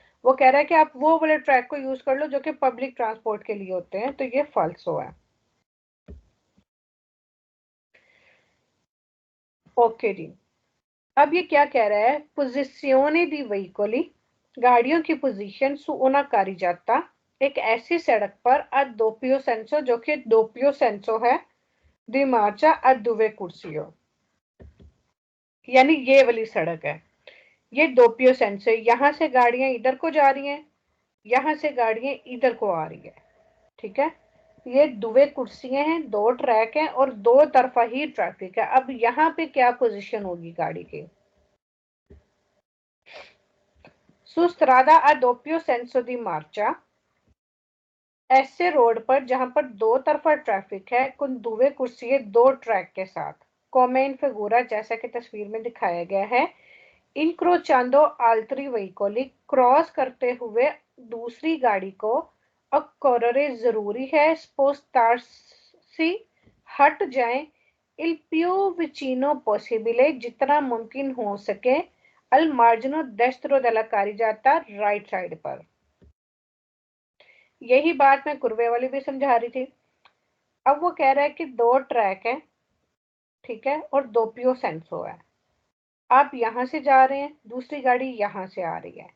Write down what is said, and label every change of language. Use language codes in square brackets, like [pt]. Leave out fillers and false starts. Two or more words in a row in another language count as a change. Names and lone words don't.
[hi] वो कह रहा है कि आप वो वाले ट्रैक को यूज कर लो जो कि [en] public transport [hi] के लिए होते हैं, तो ये फाल्सो है। ओके जी, अब ये क्या कह रहा है, [it] posizione di veicoli [hi] गाड़ियों की पोजीशन [it] su una carreggiata [hi] एक ऐसी सड़क पर [it] a doppio senso [hi] जो कि [it] doppio senso [hi] है [it] di marcia a due corsie [hi] यानी ये वाली सड़क है, ये [it] doppio senso, [hi] यहां से गाड़ियां इधर को जा रही हैं, यहां से गाड़ियां इधर को आ रही है। ठीक है, ये [it] due corsie [hi] हैं, 2 ट्रैक हैं और 2 तरफा ही ट्रैफिक है। अब यहाँ पे क्या पोजीशन होगी गाड़ी की? [it] Su strada a doppio senso di marcia, [hi] ऐसे रोड पर जहां पर 2 तरफा ट्रैफिक है, [it] con due corsie [hi] 2 ट्रैक के साथ, [it] come in figura [hi] जैसा कि तस्वीर में दिखाया गया है, [it] incrociando altri veicoli, [hi] क्रॉस करते हुए दूसरी गाड़ी को, occorrere जरूरी है, spostarsi हट जाएं, [it] il più vicino possibile [hi] जितना मुमकिन हो सके, [it] al margine destro della carreggiata [hi] राइट साइड पर। यही बात मैं कुर्वे वाली भी समझा रही थी। अब वो कह रहा है कि 2 ट्रैक है, ठीक है, और [it] doppio senso [hi] है। आप यहां से जा रहे हैं, दूसरी गाड़ी यहां से आ रही है।